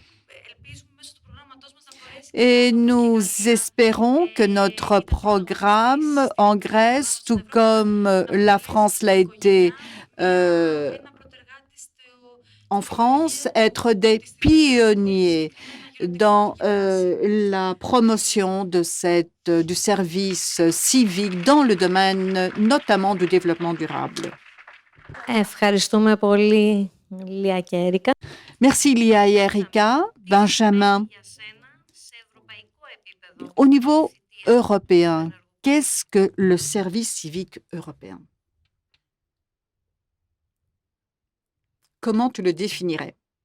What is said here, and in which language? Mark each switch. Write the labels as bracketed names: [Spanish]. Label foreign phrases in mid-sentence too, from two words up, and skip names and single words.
[French] Et nous espérons que notre programme en Grèce, tout comme la France l'a été en France, être des pionniers dans la promotion de du service civique dans le domaine notamment du développement durable. [Greek] Ευχαριστούμε πολύ, Λία και Έρικα. [French] Merci Lia et Erika. Benjamin, au niveau européen, qu'est-ce que le service civique européen? Comment tu le définirais?